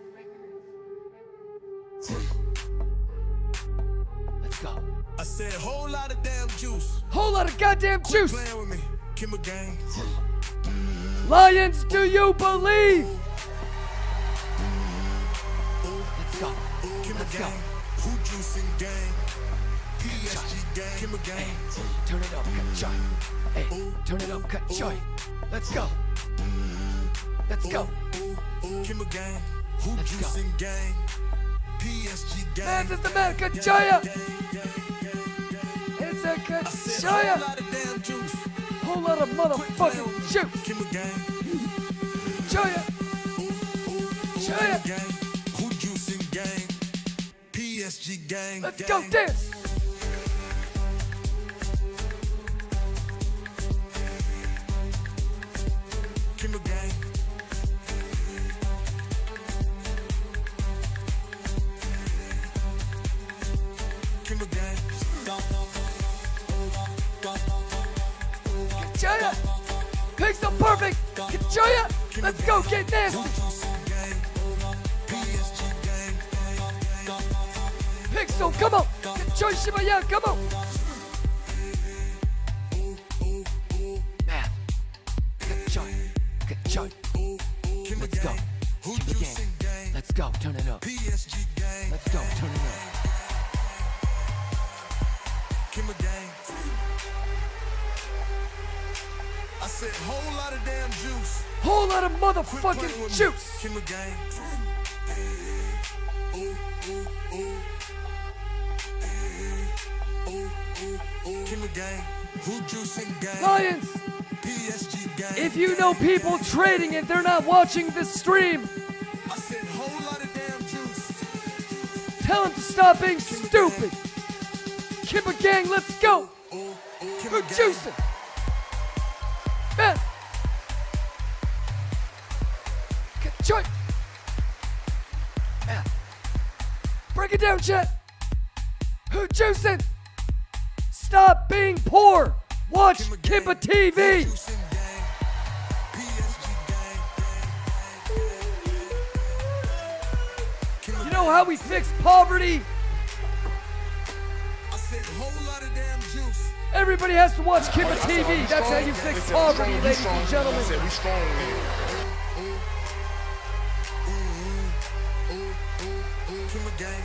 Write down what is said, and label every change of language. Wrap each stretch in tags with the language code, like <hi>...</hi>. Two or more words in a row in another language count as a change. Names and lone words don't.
<en>Let's go. I said whole lot of damn juice. Whole lot of goddamn juice. Playing with me, Kimber gang. Lions, do you believe? Let's go. Kimber Let's go. gang. Who juicing gang? PSG gang. Kimber gang. Turn it up, cut joy. Hey, turn it up, cut joy. Let's go. Let's go. Kimber gang. Who Let's go. juicing gang? PSG gang. Man, is the man, cut joy. It's a cut I said joy. whole lot of damn juice. Whole lot of motherfucking juice. Kimber gang. Joy. Joy. Gang. Who juicing gang? PSG gang. Let's go dance. Kimber gang. Kimber gang. Joya. Pixel perfect. Joya. Let's go get nasty. Juicing gang. PSG gang. next zone. Come on. Enjoy Shibaya. Come on. Man. Enjoy. Enjoy. Let's go. Kimba gang. Let's go. Turn it up. Let's go. Turn it up. Kimba gang. I said whole lot of damn juice. Whole lot of motherfucking juice. Kimba gang. Kimba gang. Who juicing gang? Lions, PSG gang. if you know people trading and they're not watching this stream, I said whole lot of damn juice. tell them to stop being stupid. Kimba gang, let's go. Kimba We're gang. juicing. Man. Joy. Man. Break it down, chat. Who juicing? Stop being poor. Watch Kimba TV. Juicing gang. PSG gang. You know how we fix poverty? I said whole lot of damn juice. Everybody has to watch Kimba TV. That's how you fix poverty, ladies and gentlemen. Kimba gang.</en>